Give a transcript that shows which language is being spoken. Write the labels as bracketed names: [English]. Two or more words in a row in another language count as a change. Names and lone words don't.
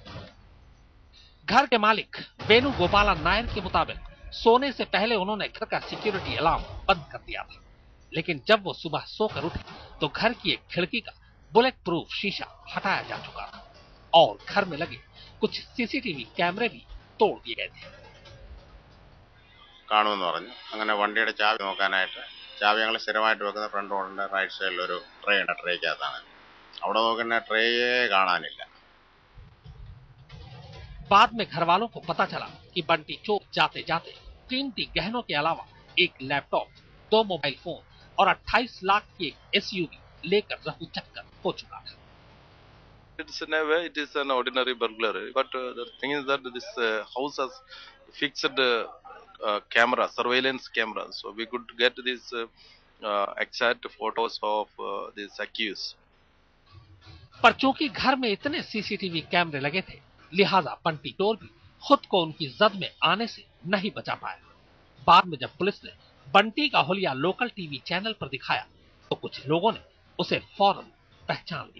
[Hindi] घर के मालिक वेणु गोपालन नायर के मुताबिक सोने से पहले उन्होंने घर का [English] security alarm [Hindi] बंद कर दिया था। लेकिन जब वो सुबह सोकर उठे तो घर की एक खिड़की का [English] bullet proof [Hindi] शीशा हटाया जा चुका था और घर में लगे कुछ [English] CCTV cameras [Hindi] भी तोड़ दिए गए थे। [Malayalam] കാണുമെന്ന് പറഞ്ഞു. അങ്ങനെ വണ്ടിയുടെ ചാവി നോക്കാനായിട്ട് ചാവി ഞങ്ങൾ സ്ഥിരമായിട്ട് വെക്കുന്ന ഫ്രണ്ട് റോഡിന്റെ [English] right side [Malayalam] ഒരു ട്രേ ഉണ്ട്. ട്രേക്കകത്താണ്. അവിടെ നോക്കുന്ന ട്രേയെ കാണാനില്ല. [Hindi] बाद में घर वालों को पता चला कि बंटी चोर जाते जाते कीमती गहनों के अलावा एक लैपटॉप, 2 [English] mobile phone [Hindi] और 28 लाख की एक एसयूवी लेकर रफू चक्कर हो चुका था। [English] It's in a way it is an ordinary burglary, but the thing is that this house has fixed camera, surveillance camera, so we could get these exact photos of these accused. [Hindi] पर चूंकि घर में इतने [English] CCTV cameras [Hindi] लगे थे, लिहाजा बंटी चोर भी खुद को उनकी जद में आने से नहीं बचा पाया। बाद में जब पुलिस ने बंटी का हुलिया [English] local TV channel [Hindi] पर दिखाया तो कुछ लोगों ने उसे फौरन पहचान लिया।